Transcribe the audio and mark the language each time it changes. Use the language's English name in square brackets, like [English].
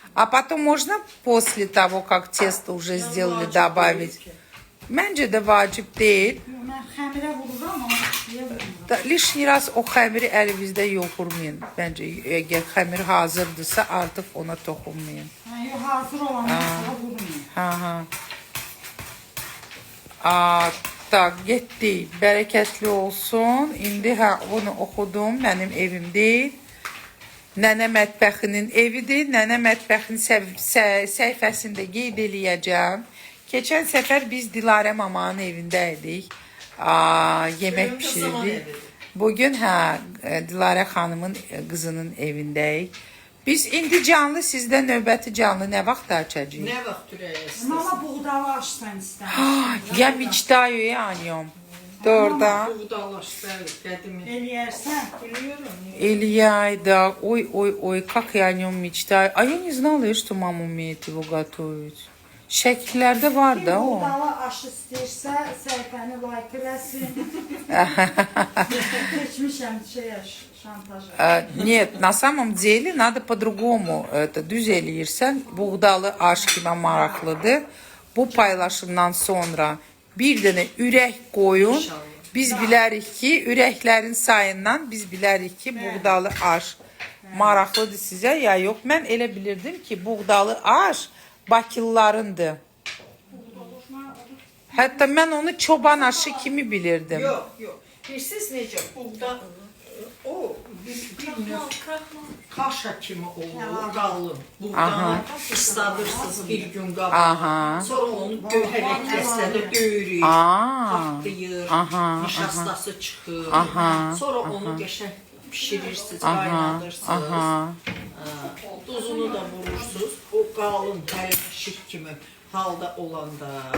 [Russian] А потом можно после того, как тесто уже сделали, добавить? [Azerbaijani] Məncə də vacib deyil. Yox, mən xəmirə vururam, amma içliyə vurmuram. [Russian] Lişni raz [Azerbaijani] o xəmiri əlinizdə yoxurmayın. Məncə, əgər xəmir hazırdırsa, artıq ona toxunmayın. Hə, yox, hazır olandan sonra vurmayın. Ha. Tak, getdi. Bərəkətli olsun. İndi bunu oxudum. Mənim evim deyil. Nənə mətbəxinin evidir. Nənə mətbəxinin səhifəsində qeyd eləyəcəm. Keçən səfər biz Dilarə mamanın evində idik. Yemək pişirdik. Bugün Dilarə xanımın qızının evindəyik. Biz indi canlı sizdə növbəti canlı nə vaxt açacağıq? Nə vaxt ürəyəsiz? Mama buğdalı açsan istəmişdim. [Russian] Я мечтаю о нем. [Azerbaijani] Doğrudan. Buğdalaş, bəli, qədimi. Eləyərsən. [Turkish] Biliyorum. [Russian] Илья, да. Ой, как я о нем мечтаю. А я не знала, что мама умеет его готовить. [Azerbaijani] Şəkillərdə var da o. Buğdalı aşı istəyirsə, səhifəni like eləsin. Keçmişəm şantaja. [Russian] Нет, на самом деле надо по-другому. [Azerbaijani] Düz eləyirsən, buğdalı aş kimi maraqlıdır. Bu paylaşımdan sonra bir dənə ürək qoyun. Biz bilərik ki, ürəklərin sayından biz bilərik ki, buğdalı aş maraqlıdır sizə ya yox. Mən elə bilirdim ki, buğdalı aş Bakılılarındır. Hətta mən onu çoban aşı kimi bilirdim. Yox. Bilirsiniz necə? Buğda, o bir növ kaşa kimi olur, qalın. Buğdanı ısladırsınız bir gün qabaq. Sonra onu hərəkətlə döyürük, patlayır, nişastası çıxır. Sonra onu qəşəng pişirirsiniz, qaynadırsınız. Duzunu da vurursunuz. O qalın, hərəkşik kimi halda olanda.